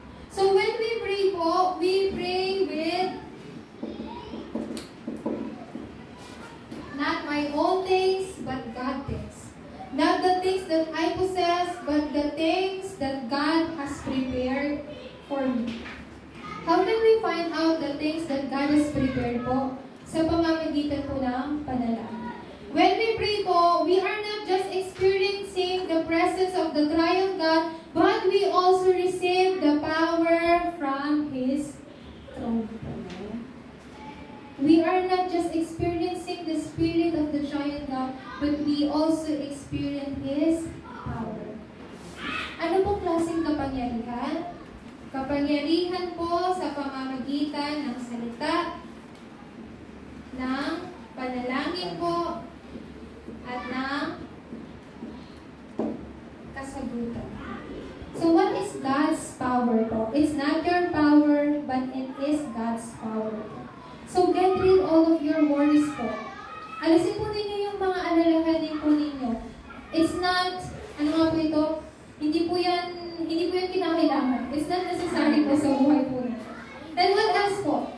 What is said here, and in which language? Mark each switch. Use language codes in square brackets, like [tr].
[en] So when we pray po, we pray with not my own things, but God things. Not the things that I possess, but the things that God has prepared for me. How can we find out the things that God has prepared po? [tl] Sa pamamagitan po ng panalangin. [en] When we pray po, we are not just experiencing the presence of the Triune God, but we also receive the power from His throne. we are not just experiencing the spirit of the giant God, but we also experience His power. [tl] Ano pong klaseng kapangyarihan? Kapangyarihan po sa pamamagitan ng salita, ng panalangin po, at ng kasagutan. [en] So what is God's power po? It's not your power, but it is God's power. So get rid all of your worries po. [tl] Alisin po ninyo yung mga alalahanin po ninyo. [en] It's not, [tl] ano nga po ito? Hindi po yan kinakailangan. [en] It's not necessary [tl] po sa buhay po ninyo. [en] Then what else po?